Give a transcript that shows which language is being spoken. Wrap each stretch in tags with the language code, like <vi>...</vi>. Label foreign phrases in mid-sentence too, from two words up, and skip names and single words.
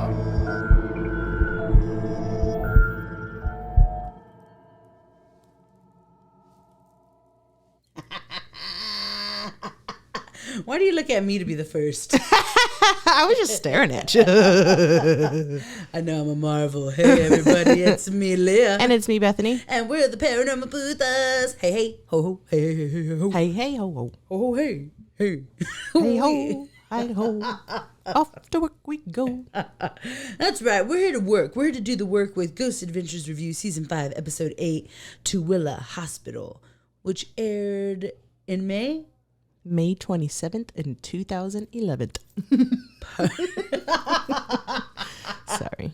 <en>Why do you look at me to be the first? I was just staring at you. I know I'm a marvel. Hey, everybody, it's me, Leah. And it's me, Bethany. And we're the Paranormal Putas. Hey, hey, ho, ho, hey, hey, hey, ho. Hey, hey, ho, ho. Oh, hey, hey. Hey, ho, hi, ho. Off to work we go. That's right. We're here to work. We're here to do the work with Ghost Adventures Review, Season 5, Episode 8, Tooele Hospital, which aired in May 27th in 2011. Sorry.</en>